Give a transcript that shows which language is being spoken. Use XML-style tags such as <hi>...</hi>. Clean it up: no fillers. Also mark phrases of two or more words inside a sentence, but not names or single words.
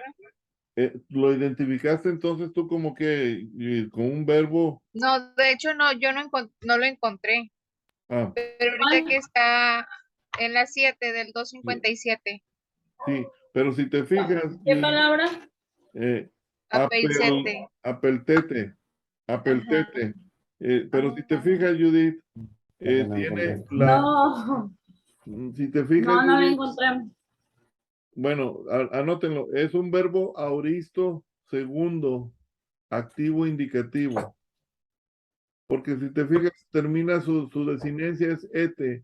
<es>lo identificaste entonces tú como que con un verbo. No, de hecho no, yo no lo encontré, Ah, pero ahorita que está en las 7 del 257, sí, pero si te fijas, ¿Qué Judith, palabra? apeilsete. apeltete, apeltete. Pero si te fijas, Judith, Ya no tiene encontré. No, si te fijas, no la Judith, encontré. bueno, anótenlo, es un verbo auristo segundo, activo indicativo. Porque si te fijas, termina su desinencia es ete.</es>